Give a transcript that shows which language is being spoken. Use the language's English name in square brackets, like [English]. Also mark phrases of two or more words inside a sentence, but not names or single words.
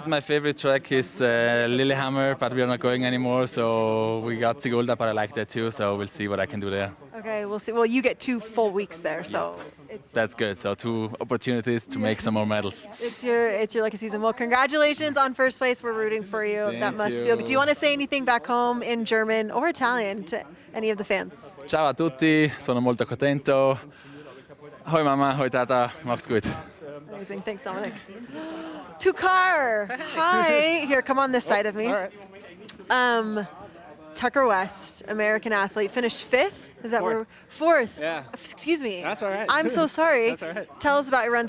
[English] My favorite track is Lillehammer, but we are not going anymore, so we got Sigulda, but I like that too, so we'll see what I can do there. Okay, we'll see. Well, you get 2 full weeks there, so that's good. So 2 opportunities to make some more medals. It's your lucky season. Well, congratulations on first place. We're rooting for you. Thank that must you. feel good. Do you want to say anything back home in German or Italian to any of the fans? [Italian] Ciao a tutti, sono molto contento. [German] Hoi Mama, hoi Tata, macht's gut. [English] Amazing. Thanks, Dominic. Tukar, hi. Here, come on this side of me. All right. Tucker West, American athlete, finished 5th. Is that where? 4th. Yeah. Excuse me. That's all right. I'm so sorry. That's all right. Tell us about your runs.